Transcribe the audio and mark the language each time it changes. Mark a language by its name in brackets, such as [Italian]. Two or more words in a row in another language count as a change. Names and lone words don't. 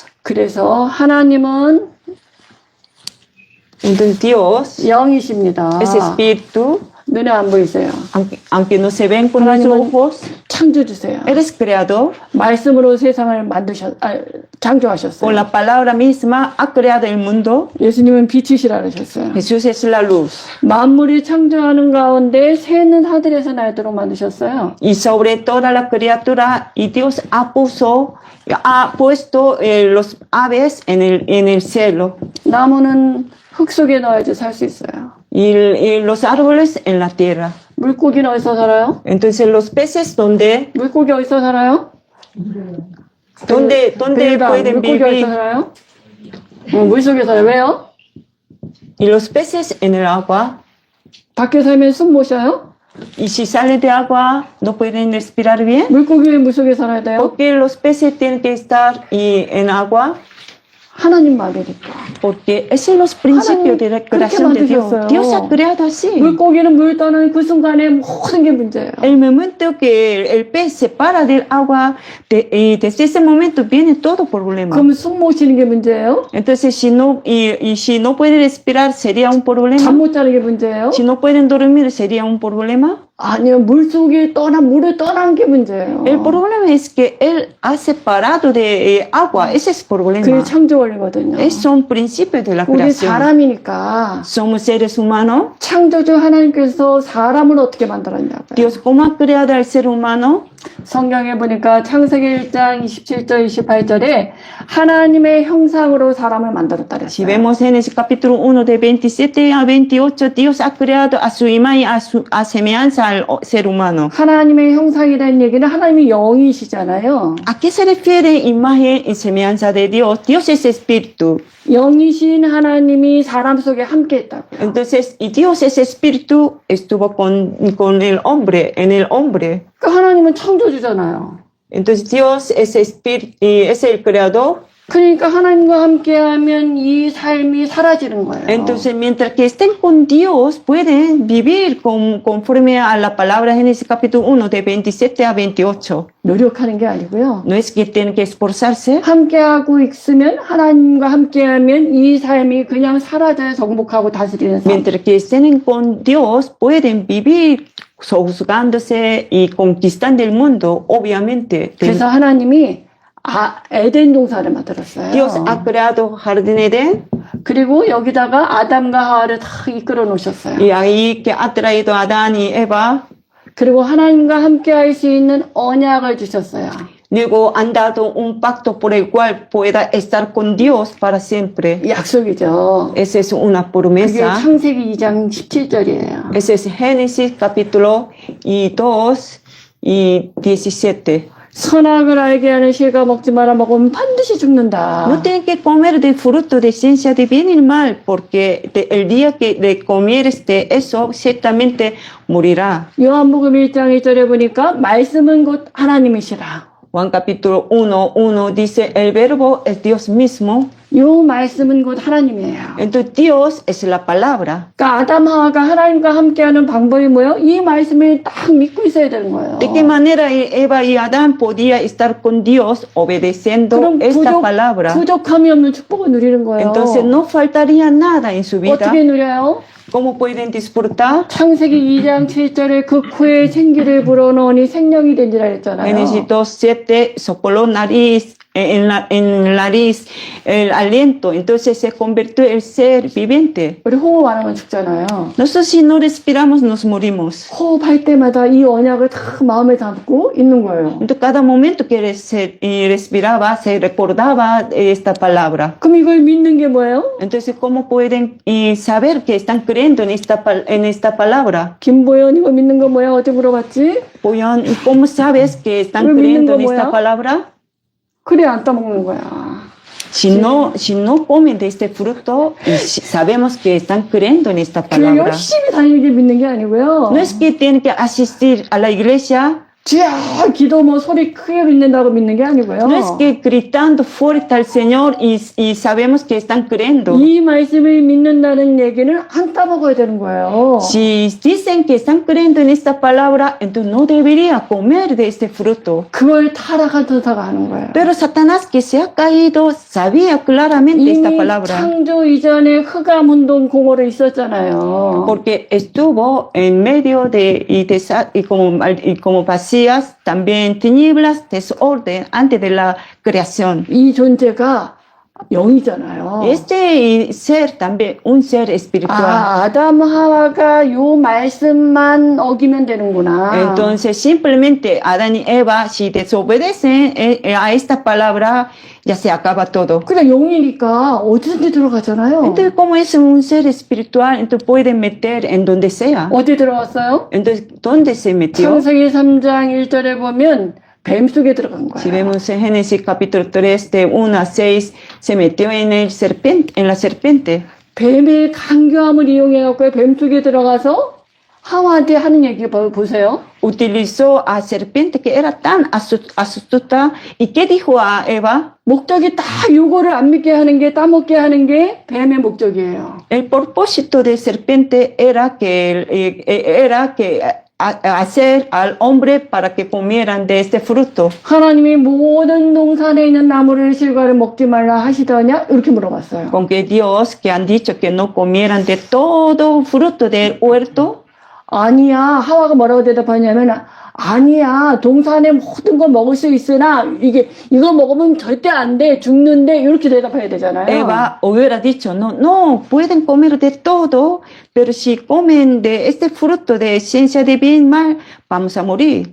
[Korean] 그래서 하나님은 [Spanish] Entonces Dios [Korean] 영이십니다. [Spanish] es espíritu, [Korean] 눈에 안 보이세요. [Spanish] aunque no se ven con los [Korean] 하나님은 [Spanish] ojos, [Korean] 창조주세요. [Spanish] eres creador. [Korean] 말씀으로 세상을 창조하셨어요. [Spanish] Con la palabra misma ha creado el mundo. [Korean] 예수님은 빛이시라 그러셨어요. [Spanish] Jesús es la luz. [Korean] 만물이 창조하는 가운데 새는 하늘에서 날도록 만드셨어요. [Spanish] Y sobre toda la criatura, y Dios ha puesto los aves en el cielo. [Korean] 나무는 흙 속에 넣어야지 살 수 있어요. [Spanish] Y los árboles en la tierra. [Korean] 물고기는 어디서 살아요? [Spanish] Entonces los peces, ¿dónde [Korean] 물고기 어디서 살아요? [Spanish] pueden [Korean] 물고기 어디서 [Spanish] vivir? [Korean] 살아요? 물 속에 살아요. 왜요? [Spanish] Y los peces en el agua. [Korean] 밖에 살면 숨 못 쉬어요? [Spanish] Y si salen de agua, no pueden respirar bien. [Korean] 물고기 왜 물 속에 살아야 돼요? [Spanish] Porque los peces tienen que estar en agua. 하나님 말이니까. Porque esos son los principios de la creación de Dios. Dios ha creado así. [Korean] 물고기는 물 떠는 그 순간에 모든 게 문제예요. [Spanish] El momento que el pez se para del agua, desde ese momento viene todo problema. [Korean] 그럼 숨 못 쉬는 게 문제예요? [Spanish] Entonces, si no pueden respirar, sería un problema. [Korean] 잠 못 자는 게 문제예요? [Spanish] Si no pueden dormir, sería un problema. [Korean] 아니요, 물 속에 물을 떠난 게 문제예요. [Spanish] El problema es que Él ha separado de agua. Ese es el problema. [Korean] 그게 창조 원리거든요. [Spanish] Esos son principios de la [Korean] 우리 [Spanish] creación. [Korean] 사람이니까 [Spanish] Somos seres humanos. [Korean] 창조주 하나님께서 사람을 어떻게 만들었냐고요. [Spanish] Dios, ¿cómo ha creado al ser humano? [Korean] 성경에 보니까 창세기 1장 27절 28절에 하나님의 형상으로 사람을 만들었다 [Spanish] Si [Korean] 그랬어요. [Spanish] vemos Génesis capítulo 1 de 27 a 28, Dios ha creado a su imagen, a semejanza al ser humano. [Korean] 하나님의 형상이라는 얘기는 하나님이 영이시잖아요. [Spanish] ¿A qué se refiere imagen y semejanza de Dios? Dios es espíritu. [Korean] 영이신 하나님이 사람 속에 함께 했다고. [Spanish] Entonces, y Dios es espíritu, estuvo con el hombre, en el hombre. [Korean] 그러니까 하나님은 창조주잖아요. [Spanish] Entonces, Dios es espíritu, es el creador. [Korean] 그러니까 하나님과 함께하면 이 삶이 사라지는 거예요. [Spanish] Entonces, mientras que estén con Dios, pueden vivir conforme a la palabra Génesis capítulo 1, de 27 a 28. [Korean] 노력하는 게 아니고요. [Spanish] No es que tienen que esforzarse. [Korean] 함께하고 있으면 하나님과 함께하면 이 삶이 그냥 사라져요. 정복하고 다스리는 삶. [Spanish] Mientras que estén con Dios, pueden vivir sojuzgándose y conquistando el mundo, obviamente. [Korean] 그래서 하나님이 에덴 동산을 만들었어요. [Spanish] Dios ha creado Jardín Edén [Korean] 그리고 여기다가 아담과 하와를 다 이끌어 놓으셨어요. [Spanish] y ahí que ha traído a Adán y Eva. [Korean] 그리고 하나님과 함께할 수 있는 언약을 주셨어요. [Spanish] Luego han dado un pacto por el cual pueda estar con Dios para siempre. [Korean] 약속이죠. [Spanish] Esa es una [Korean] 그게 [Spanish] promesa. [Korean] 창세기 2장 17절이에요. [Spanish] Ese es Génesis capítulo 2 y 17. [Korean] 선악을 알게 하는 실과 먹지 마라. 먹으면 반드시 죽는다. [Spanish] No tienen que comer del fruto de ciencia de bien y mal, porque el día que le comieres de eso, ciertamente morirá. [Korean] 요한복음 1장 1절에 보니까 말씀은 곧 하나님이시라. [Spanish] Juan capítulo 1 dice, el verbo es Dios mismo. [Korean] 요 말씀은 곧 하나님이에요. [Spanish] Entonces Dios es la palabra. [Korean] 그러니까 아담 하와가 하나님과 함께하는 방법이 뭐예요? 이 말씀을 딱 믿고 있어야 되는 거예요. [Spanish] ¿De qué manera Eva y Adán podía estar con Dios obedeciendo [Korean] 그럼 [Spanish] esta palabra? [Korean] 부족함이 없는 축복을 누리는 거예요. [Spanish] Entonces no faltaría nada en su vida. [Korean] 어떻게 누려요? [Spanish] ¿Cómo pueden disfrutar? [Korean] 창세기 2장 7절에 그 코에 생기를 불어넣으니 생명이 된지라 했잖아요. [Spanish] Génesis 2:7 sopló nariz en la nariz el aliento, entonces se convirtió en ser viviente. [Korean] 우리 호흡 안 하면 죽잖아요. [Spanish] Nosotros si no respiramos nos morimos. [Korean] 호흡할 때마다 이 언약을 다 마음에 담고 있는 거예요. [Spanish] Entonces cada momento que respiraba se recordaba esta palabra. [Korean] 그럼 이걸 믿는 게 뭐예요? [Spanish] Entonces ¿cómo pueden saber que están creyendo en esta palabra? [Korean] 김보연 이거 믿는 거 뭐야? 어제 물어봤지? [Spanish] Boyan, ¿y cómo sabes que están ¿Pero creyendo en [Korean] 믿는 거 [Spanish] esta [Korean] 뭐야? [Spanish] palabra? [Korean] 그래 안 따먹는 거야. [Spanish] Si no comen de este fruto, sabemos que están creyendo en esta [Korean] 교회 [Spanish] palabra. [Korean] 열심히 다니게 믿는 게 아니고요. [Spanish] No es que tienen que asistir a la iglesia, [Korean] 주야 기도 뭐 소리 크게 믿는다고 믿는 게 아니고요. [Spanish] no es que gritando fuerte al Señor y sabemos que están creyendo. [Korean] 이 말씀을 믿는다는 얘기는 안 따먹어야 되는 거예요. [Spanish] Si dicen que están creyendo en esta palabra, entonces no debería comer de este fruto. [Korean] 그걸 타락한 천사가 하는 거예요. [Spanish] Pero Satanás que se ha caído sabía claramente esta [Korean] 이미 [Spanish] palabra. [Korean] 창조 이전에 흑암 운동 공허로 있었잖아요. [Spanish] Porque estuvo en medio y como vacías, también tinieblas, desorden antes de la creación. [Korean] 이 존재가 영이잖아요. [Spanish] Este ser también un ser espiritual. [Korean] 아담 하와가 요 말씀만 어기면 되는구나. [Spanish] Entonces simplemente Adán y Eva si desobedecen a esta palabra ya se acaba todo. [Korean] 그냥 영이니까 어디든지 들어가잖아요. [Spanish] Entonces como es un ser espiritual, entonces puede meter en donde sea. [Korean] 어디 들어갔어요? [Spanish] Entonces ¿dónde se metió? [Korean] 창세기 3장 1절에 보면 뱀 속에 들어간 [Spanish] Si [Korean] 거예요. [Spanish] vemos en Génesis capítulo 3 de 1 a 6 se metió en la serpiente. [Korean] 뱀의 강교함을 이용해갖고 뱀 속에 들어가서 하와한테 하는 얘기 보세요. [Spanish] Utilizó a serpiente que era tan astuta y ¿qué dijo a Eva? [Korean] 목적이 다 요거를 안 믿게 하는 게 따먹게 하는 게 뱀의 목적이에요. [Spanish] El propósito de serpiente era que hacer al hombre para que comieran de este fruto. [Korean] 하나님이 모든 동산에 있는 나무를 실과를 먹지 말라 하시더냐? 이렇게 물어봤어요. [Spanish] Con que Dios que han dicho que no comieran de todo fruto del huerto. [Korean] 아니야. 하와가 뭐라고 대답하냐면 아니야. 동산의 모든 거 먹을 수 있으나 이거 먹으면 절대 안 돼. 죽는데 이렇게 대답해야 되잖아요. [Spanish] Eva hubiera dicho, no, no, pueden comer de todo, pero si comen de este fruto de ciencia de bien y mal, vamos a morir.